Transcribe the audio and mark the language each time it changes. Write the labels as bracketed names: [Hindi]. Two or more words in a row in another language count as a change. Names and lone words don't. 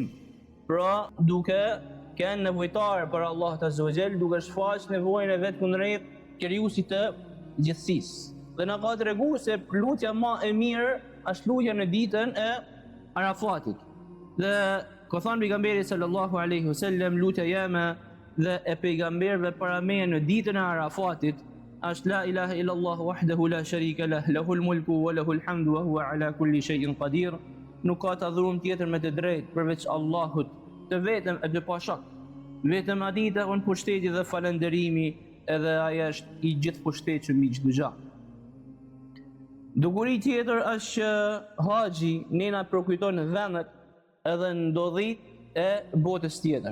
[Albanian] Pra duke qenë nevojtar për Allah [Arabic] عز وجل, [Albanian] duke shfaq nevojën e vet kundrejt krijuesit të gjithësisë. Dhe na ka treguar se lutja më e mirë është lutja në ditën e Arafatit. Dhe ka thënë pejgamberi [Arabic] صلى الله عليه وسلم, [Albanian] lutja jeme dhe e pejgamberëve para meje në ditën e Arafatit është [Arabic] لا إله إلا الله وحده لا شريك له له الملك وله الحمد وهو على كل شيء قدير. [Albanian] Nuk ka të adhuruar tjetër me të drejtë përveç Allahut, të vetëm e të pashok. Vetëm atij të on pushteti dhe falënderimi, edhe ai është i gjithë pushtetshëm mbi çdo gjë. Dukuri tjetër është që haxhi nëna përkujton vendet edhe ndodhit e botës tjetër.